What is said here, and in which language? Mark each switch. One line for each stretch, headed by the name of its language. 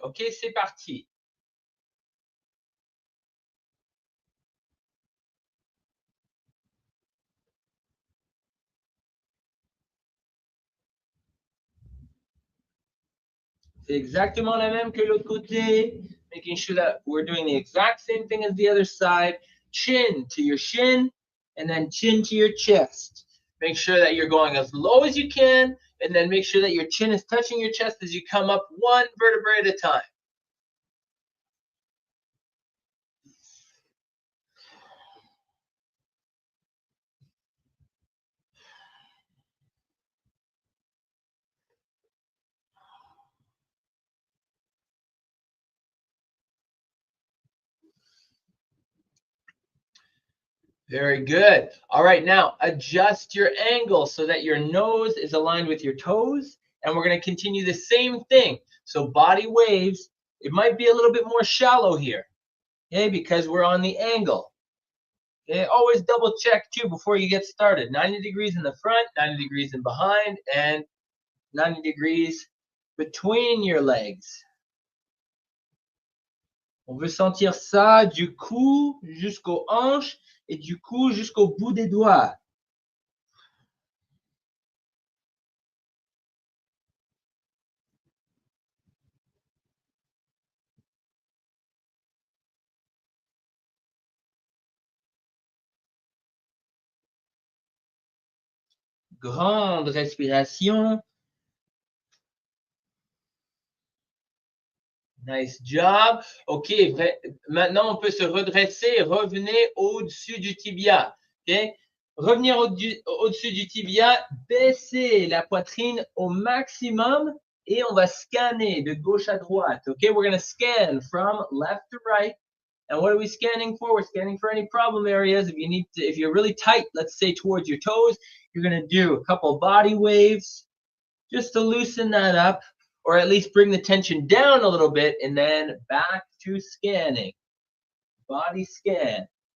French: OK, c'est parti. C'est exactement la même que l'autre côté.
English: Making sure that we're doing the exact same thing as the other side. Chin to your shin and then chin to your chest. Make sure that you're going as low as you can and then make sure that your chin is touching your chest as you come up one vertebrae at a time. Very good. All right, now adjust your angle so that your nose is aligned with your toes. And we're going to continue the same thing. So body waves, it might be a little bit more shallow here, okay, because we're on the angle. Okay, always double check too before you get started. 90 degrees in the front, 90 degrees in behind, and 90 degrees between your legs.
French: On veut sentir ça du cou jusqu'aux hanches et du cou jusqu'au bout des doigts. Grande respiration.
English: Nice job.
French: OK, maintenant on peut se redresser. Revenez au-dessus du tibia. OK? Revenir au-dessus du tibia, baisser la poitrine au maximum et on va scanner de gauche à droite.
English: OK, we're going to scan from left to right. And what are we scanning for? We're scanning for any problem areas. If you're really tight, let's say towards your toes, you're going to do a couple body waves just to loosen that up, or at least bring the tension down a little bit, and then back to scanning. Body scan.